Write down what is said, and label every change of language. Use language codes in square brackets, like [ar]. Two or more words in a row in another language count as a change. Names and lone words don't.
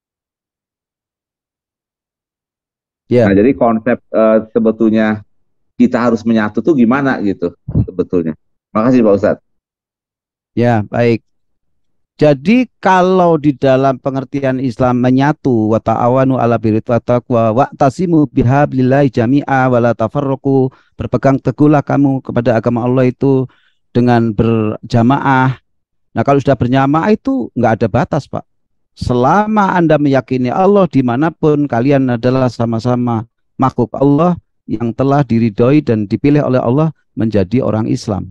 [id] Yeah. Nah, jadi konsep sebetulnya kita harus menyatu tuh gimana gitu sebetulnya. Makasih Pak Ustadz. Ya, baik. Jadi kalau di dalam pengertian Islam menyatu, [ar] وتعاونوا على البر والتقوى واعتصموا بحبل الله جميعا ولا تفرقوا, [id] berpegang teguhlah kamu kepada agama Allah itu dengan berjamaah. Nah, kalau sudah berjamaah itu nggak ada batas, Pak. Selama Anda meyakini Allah, dimanapun kalian adalah sama-sama makhluk Allah yang telah diridhoi dan dipilih oleh Allah menjadi orang Islam.